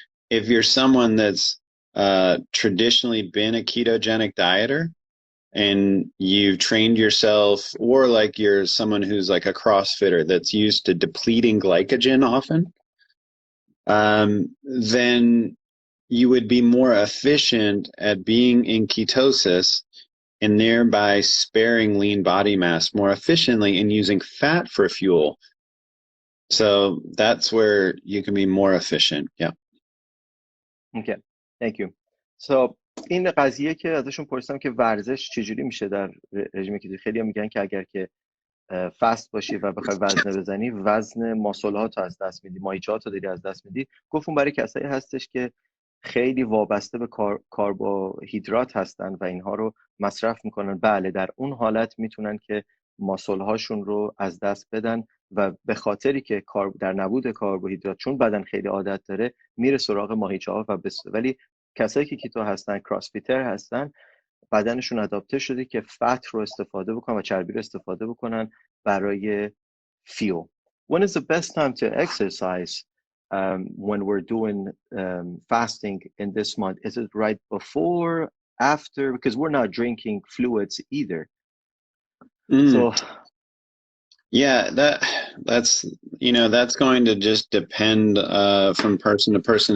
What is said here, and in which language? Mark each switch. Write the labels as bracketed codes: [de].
[en] If you're someone that's traditionally been a ketogenic dieter and you've trained yourself, or like you're someone who's like a CrossFitter that's used to depleting glycogen often, then you would be more efficient at being in ketosis and thereby sparing lean body mass more efficiently and using fat for fuel. So that's where you can be more efficient. Yeah. Okay, thank you. [fa] So این قضیه که ازشون پرسیدم که ورزش چجوری میشه در رژیم کیتو. خیلی میگن که اگر که فست باشی و بخوای وزنه بزنی، وزن ماسل‌هات از دست میدی، ماهیچه‌هات رو داری از دست میدی. گفتم برای کسایی هستش که خیلی وابسته به کربوهیدرات هستن و اینها رو مصرف میکنن، بله در اون حالت میتونن که ماسل‌هاشون رو از دست بدن و به خاطری که در نبود کربوهیدرات چون بدن خیلی عادت داره میره سراغ ماهیچه‌ها ولی کسایی که کیتو هستن، کراسفیتر هستن، بدنشون اداپته شده که فت رو استفاده بکنن و چربی رو استفاده بکنن برای fuel. [en] When is the best time to exercise when we're doing fasting in this month? Is it right before, after? Because we're not drinking fluids either. So yeah, that's going to just depend from person to person.